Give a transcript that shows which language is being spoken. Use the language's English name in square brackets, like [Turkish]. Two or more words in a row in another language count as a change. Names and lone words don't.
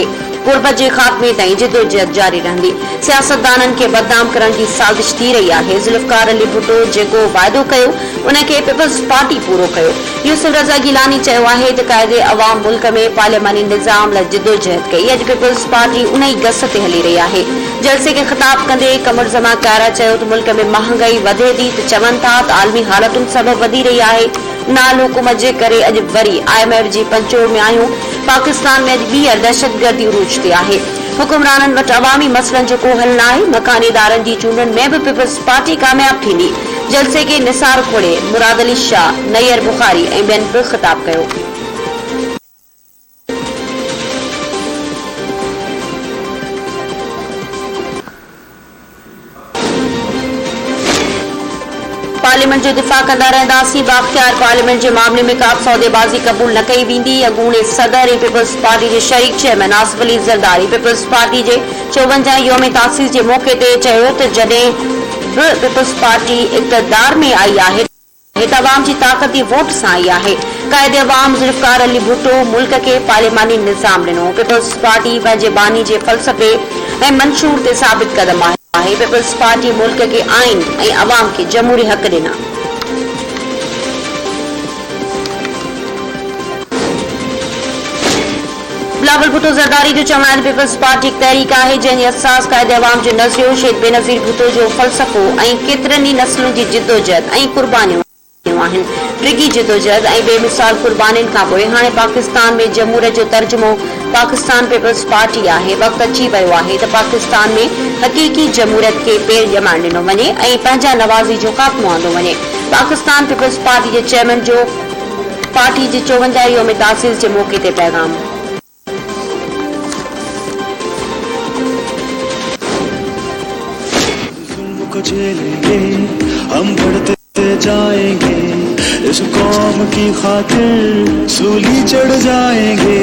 [Sindhi] गुरबत के खात्मे ताईं जिदोजहद जारी रहंदी। सियासतदाननि खे बदनाम करण जी साज़िश थी रही है। ज़ुल्फ़िकार अली भुट्टो जेको वाइदो कयो उनखे पीपल्स पार्टी पूरो कयो। यूसुफ रज़ा गिलानी चयो आहे त क़ाइदे अवाम मुल्क में पार्लियामानी निज़ाम लाइ जिदोजहद कई। अॼु पीपल्स पार्टी उन ई गस ते हली रही है। जलसे के खिताब कंदे कमर जमा कारा चयो त मुल्क में महंगाई वधे थी त चवनि था त आलमी हालतुनि सबब वधी रही है। नाल हुकूमत जे करे अॼु वरी IMF जी पंचोड़ में आहियूं। पाकिस्तान में अॼु ॿीहर दहशतगर्दी उरूज ते आहे। हुकुमराननि वटि अवामी मसइलनि जो को हल न आहे। मकानी इदारनि जी चूंडनि में भी पीपल्स पार्टी कामयाब थींदी। जलसे के निसार खोड़े मुराद अली शाह, नैयर बुखारी ऐं ॿियनि बि ख़िताब कयो। पार्लियामेंट जो दिफ़ा कंदा रहंदासीं। बाख्तियार पार्लियामेंट के मामले में का सौदेबाजी कबूल न कई वेंदी। अॻूणे सदर ऐं पीपल्स पार्टी के शरीक चेयरमैन आसिफ अली ज़रदारी पीपल्स पार्टी के 54 योम तासीस के मौके ते चयो त जॾहिं बि पीपल्स पार्टी इक़्तिदार में आई है त अवाम की ताकत जी वोट से आई है। कायदे अवाम ज़ुल्फ़िकार अली भुट्टो मुल्क के पार्लियामानी निज़ाम ॾिनो। पीपल्स पार्टी पंहिंजे बानी के फ़लसफ़े ऐं मंशूर ते साबित कदम है। पीपल्स पार्टी मुल्क के आइन ऐं अवाम के जमहूरी हक ॾिना। बिलावल भुट्टो ज़रदारी जो चवण आहे पीपल्स पार्टी एक तहरीक है जंहिंजी असास क़ाइदे अवाम जो नज़रियो शेख बेनज़ीर भुट्टो जो फ़लसफ़ो ऐं केतिरनि ई नस्लुनि जी जिदोजहद ऐं कुर्बानियूं आहिनि। डिघी जिदोजहद ऐं बेमिसाल कुर्बानियुनि खां पोइ हाणे पाकिस्तान में जमहूरियत जो तर्जुमो पाकिस्तान पीपल्स पार्टी है। वक्त अची वियो आहे त पाकिस्तान में हक़ीक़ी जमहूरियत के पेर ॼमाइण ॾिनो वञे ऐं पंहिंजा नवाज़ी जो ख़ात्मो आंदो वञे। पाकिस्तान पीपल्स पार्टी के चेयरमैन जो पार्टी के 54 योम तासीस के मौके ते पैगाम। [Urdu] ہم بڑھتے جائیں گے، اس قوم کی خاطر سولی چڑھ جائیں گے.